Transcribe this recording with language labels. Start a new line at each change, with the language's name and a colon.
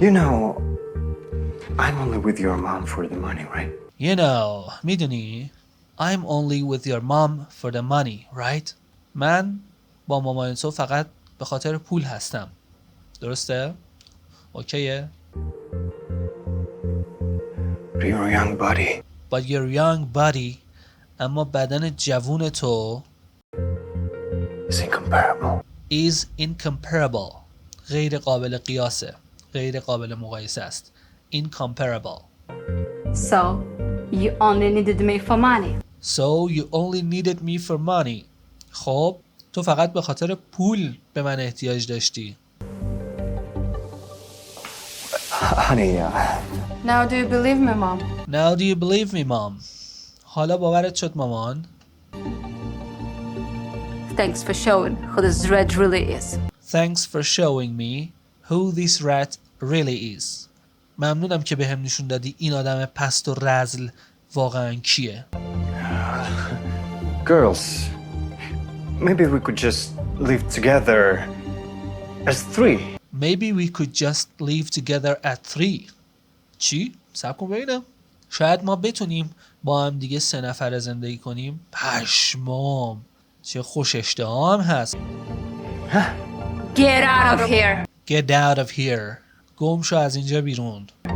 English: You know, I'm only with your mom for the money, right? You know, میدونی I'm only with your mom for the money, right?
Persian: من با مامان تو فقط به خاطر پول هستم. درسته؟ اوکیه؟
English: Your young body But your young body اما بدن جوون تو is incomparable.
Persian: is incomparable غیر قابل قیاسه، غیر قابل مقایسه است.
English: Incomparable. So, you only needed me for money. So you only needed me for money. خب تو فقط به خاطر پول به من احتیاج داشتی. Honey, Now do you believe me, mom? Now do you believe me, mom?
Persian: حالا باورت شد مامان؟
English: Thanks for showing who this red really is. Thanks for showing me who this rat really is.
Persian: ممنونم که بهم نشون دادی این آدم پست و رذل واقعا کیه.
English: girls, maybe we could just live together as three. Maybe we could just live together at 3.
Persian: چی؟ صبر کن ببینم. شاید ما بتونیم با هم دیگه 3 نفره زندگی کنیم. پشمام چه خوش اشتهام هست.
English: Get out of here!
Persian: Get out of here. گم شو از اینجا بیرون.